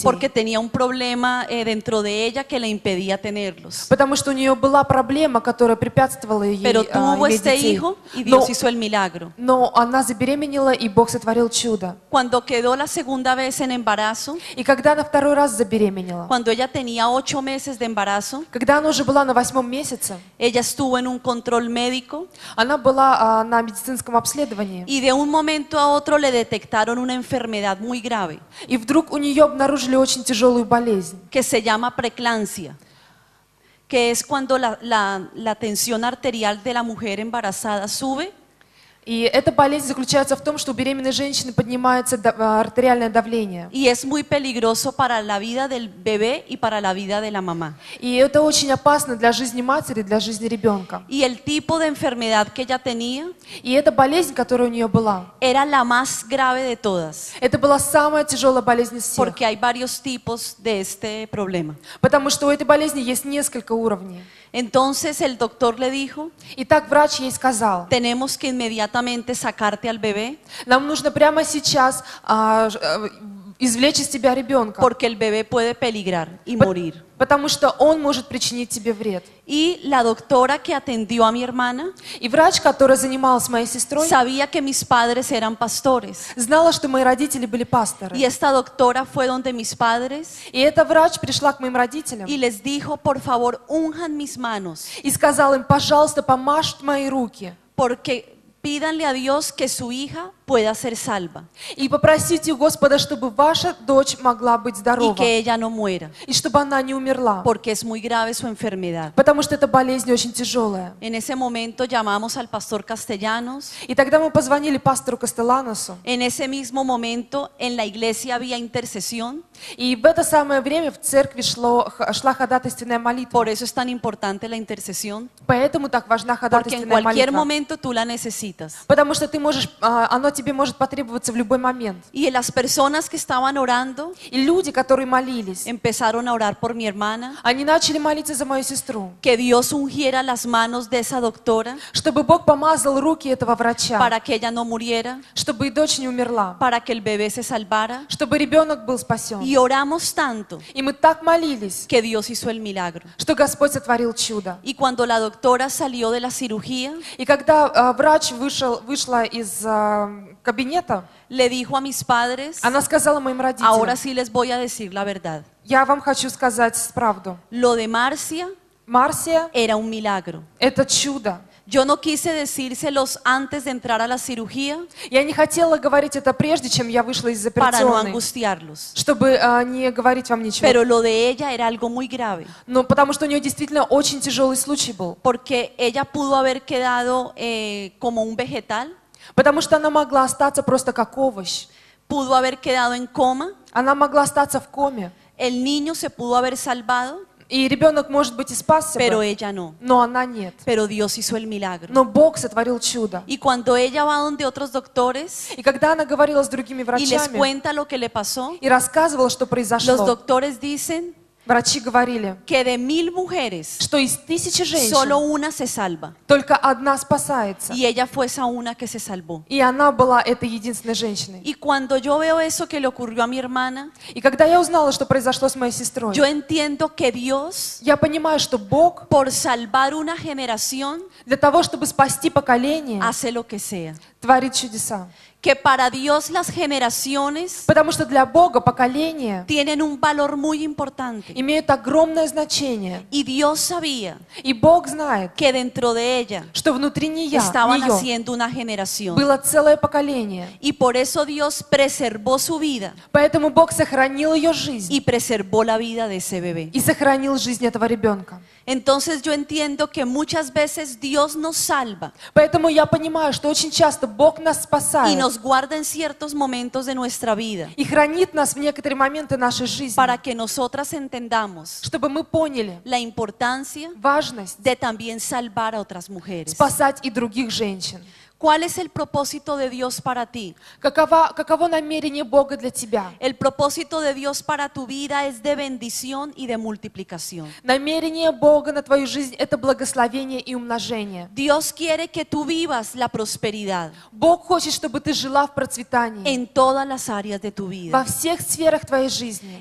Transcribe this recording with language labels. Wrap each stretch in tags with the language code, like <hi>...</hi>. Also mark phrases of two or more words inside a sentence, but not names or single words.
<es>porque tenía un problema dentro de ella que le impedía tenerlos.</es> <ru>Потому что у нее была проблема, которая препятствовала ей</ru> <es>Pero tuvo</es> <ru>иметь</ru> <es>este</es> <ru>детей.</ru> <es>hijo y</es> <ru>Но</ru> <es>Dios hizo el milagro. milagro.</es> <ru>Но она забеременела, и Бог сотворил чудо.</ru> <es>Cuando quedó la segunda vez en embarazo,</es> <ru>И когда она второй раз забеременела,</ru> <es>cuando ella tenía 8 meses de embarazo,</es> <ru>когда она уже была на 8-м месяце,</ru> <es>ella estuvo en un control médico</es> <ru>она была на медицинском обследовании.</ru> <es>y de un momento a otro le detectaron una enfermedad muy grave</es> <ru>И вдруг у нее обнаружили очень тяжелую болезнь,</ru> <es>que se llama preeclampsia, que es cuando la tensión arterial de la mujer embarazada sube</es> <ru>и эта болезнь заключается в том, что у беременной женщины поднимается артериальное давление.</ru> <es>y es muy peligroso para la vida del bebé y para la vida de la mamá.</es> <ru>И это очень опасно для жизни матери, для жизни ребенка.</ru> <es>Y el tipo de enfermedad que ella tenía</es> <ru>И эта болезнь, которая у нее была,</ru> <es>era la más grave de todas,</es> <ru>это была самая тяжелая болезнь из всех.</ru> <es>porque hay varios tipos de este problema.</es> <ru>Потому что у этой болезни есть несколько уровней.</ru> <es>Entonces el doctor le dijo,</es> <ru>И так врач ей сказал:</ru> <es>tenemos que inmediatamente sacarte al bebé</es> <ru>нам нужно прямо сейчас извлечь из тебя ребенка,</ru> <es>porque el bebé puede peligrar y morir.</es> <ru>потому что он может причинить тебе вред.</ru> <es>Y la doctora que atendió a mi hermana</es> <ru>И врач, которая занималась моей сестрой,</ru> <es>sabía que mis padres eran pastores.</es> <ru>знала, что мои родители были пасторы.</ru> <es>Y esta doctora fue donde mis padres</es> <ru>И эта врач пришла к моим родителям</ru> <es>y les dijo, por favor, unjan mis manos,</es> <ru>и сказала им: пожалуйста, помажьте мои руки</ru> <es>porque pídanle a Dios que su hija pueda ser salva</es> <ru>и попросите у Господа, чтобы ваша дочь могла быть</ru> <es>y</es> <ru>здорова,</ru> <es>que ella no muera,</es> <ru>и чтобы она не умерла,</ru> <es>porque es muy grave su enfermedad.</es> <ru>потому что эта болезнь очень тяжелая.</ru> <es>En ese momento llamamos al pastor Castellanos.</es> <ru>И тогда мы позвонили пастору Кастеланосу,</ru> <es>En ese mismo momento en la iglesia había intercesión.</es> <ru>и в это самое время в церкви шла ходатайственная молитва.</ru> <es>Por eso es tan importante la intercesión,</es> <ru>Поэтому так важна</ru> <es>porque en</es> <ru>ходатайственная</ru> <es>cualquier</es> <ru>молитва.</ru> <es>momento tú la necesitas.</es> <ru>Потому что ты можешь, оно тебе может потребоваться в любой момент.</ru> <es>Y las personas que estaban orando</es> <ru>И люди, которые молились,</ru> <es>empezaron a orar por mi hermana,</es> <ru>они начали молиться за мою сестру,</ru> <es>que Dios ungiera las manos de esa doctora</es> <ru>чтобы Бог помазал руки этого врача,</ru> <es>para que ella no muriera,</es> <ru>чтобы и дочь не умерла,</ru> <es>para que el bebé se salvara.</es> <ru>чтобы ребенок был спасен.</ru> <es>Y oramos tanto</es> <ru>И мы так молились,</ru> <es>que Dios hizo el milagro.</es> <ru>что Господь сотворил чудо.</ru> <es>Y cuando la doctora salió de la cirugía,</es> <ru>И когда врач вышла из кабинета,</ru> <es>le dijo a mis padres,</es> <ru>она сказала моим</ru> <es>ahora</es> <ru>родителям:</ru> <es>sí les voy a decir la verdad.</es> <ru>я вам хочу сказать правду.</ru> <es>Lo de Marcia</es> <ru>Марсия</ru> <es>era un milagro. –</es> <ru>это чудо.</ru> <es>Yo no quise decírselos antes de entrar a la cirugía</es> <ru>Я не хотела говорить это прежде, чем я вышла из</ru> <es>para no</es> <ru>операционной,</ru> <es>angustiarlos.</es> <ru>чтобы не говорить вам ничего.</ru> <es>Pero lo de ella era algo muy grave,</es> <ru>Но потому что у нее действительно очень тяжелый случай был.</ru> <es>porque ella pudo haber quedado como un vegetal,</es> <ru>Потому что она могла остаться просто как овощ.</ru> <es>pudo haber quedado en coma,</es> <ru>Она могла остаться в коме.</ru> <es>el niño se pudo haber salvado,</es> <ru>И ребенок, может быть, и спасся</ru> <es>pero</es> <ru>бы,</ru> <es>ella no.</es> <ru>но она нет.</ru> <es>Pero Dios hizo el milagro.</es> <ru>Но Бог сотворил чудо.</ru> <es>Y cuando ella va donde otros doctores</es> <ru>И когда она говорила с другими</ru> <es>y les</es> <ru>врачами</ru> <es>cuenta lo que le pasó,</es> <ru>и рассказывала, что</ru> <es>los</es> <ru>произошло,</ru> <es>doctores dicen</es> <ru>врачи говорили,</ru> <es>que de 1000 mujeres,</es> <ru>что из 1000</ru> <es>solo</es> <ru>женщин</ru> <es>una se salva.</es> <ru>только одна спасается.</ru> <es>Y ella fue esa una que se salvó.</es> <ru>И она была этой единственной женщиной.</ru> <es>Y cuando yo veo eso que le ocurrió a mi hermana,</es> <ru>И когда я узнала, что произошло с моей сестрой,</ru> <es>yo entiendo que Dios,</es> <ru>я понимаю, что Бог</ru> <es>por salvar una generación,</es> <ru>для того, чтобы спасти поколение,</ru> <es>hace lo que sea.</es> <ru>творит чудеса.</ru> <es>Que para Dios las generaciones</es> <ru>Потому что для Бога поколения</ru> <es>tienen un valor muy importante.</es> <ru>имеют огромное значение.</ru> <es>Y Dios sabía</es> <ru>И Бог знает,</ru> <es>que dentro de ella</es> <ru>что внутри нее</ru> <es>estaba naciendo una generación.</es> <ru>было целое поколение.</ru> <es>Y por eso Dios preservó su vida</es> <ru>Поэтому Бог сохранил ее жизнь</ru> <es>y preservó la vida de ese bebé.</es> <ru>и сохранил жизнь этого ребенка.</ru> <es>Entonces yo entiendo que muchas veces Dios nos salva</es> <ru>Поэтому я понимаю, что очень часто Бог нас</ru> <es>y</es> <ru>спасает</ru> <es>nos guarda en ciertos momentos de nuestra vida</es> <ru>и хранит нас в некоторые моменты нашей жизни,</ru> <es>para que nosotras entendamos</es> <ru>чтобы мы поняли</ru> <es>la importancia</es> <ru>важность</ru> <es>de también salvar a otras mujeres.</es> <ru>спасать и других женщин.</ru> <es>¿Cuál es el propósito de Dios para ti?</es> <ru>Каково намерение Бога для тебя?</ru> <es>El propósito de Dios para tu vida es de bendición y de multiplicación.</es> <ru>Намерение Бога на твою жизнь – это благословение и умножение.</ru> <es>Dios quiere que tú vivas la prosperidad</es> <ru>Бог хочет, чтобы ты жила в процветании</ru> <es>en todas las áreas de tu</es> <ru>во</ru> <es>vida</es> <ru>всех сферах твоей жизни.</ru>